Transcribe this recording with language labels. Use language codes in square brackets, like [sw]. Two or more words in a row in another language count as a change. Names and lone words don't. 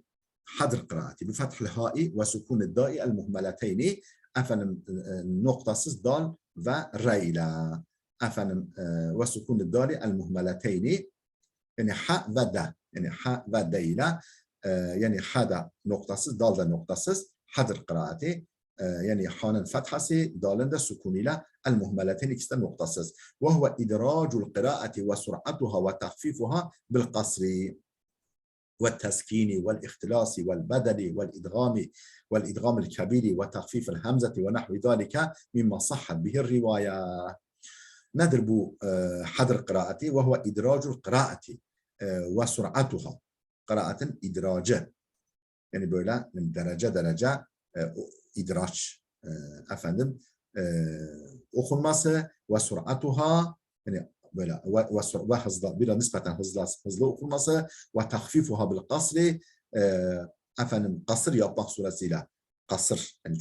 [tr] Hadr kıraati [ar] بفتح الحاء وسكون الدال المهملتين [tr] efendim noktasız dal ve re ile efendim [ar] وسكون الدال المهملتين [tr] yani ha ve da yani ha ve da ile yani ha da noktasız dal da noktasız hadr kıraati yani ha'nın fethası dalın da sukunuyla el-muhmeletin ikisi de noktasız. [ar] وهو إدراج القراءة وسرعتها وتخفيفها بالقصر. والتسكين والاختلاس والبدل والإدغام الكبير وتخفيف الهمزة ونحو ذلك مما صحت به الرواية. نضرب حذر قراءتي وهو إدراج القراءة وسرعتها. قراءة إدراجة [tr] yani böyle derece idraç efendim okunması ve sur'atuha yani böyle ve hızlı biraz nispeten hızlı okunması ve [ar] تخفيفها بالقصر [tr] efendim kasır yapmak suretiyle kasır yani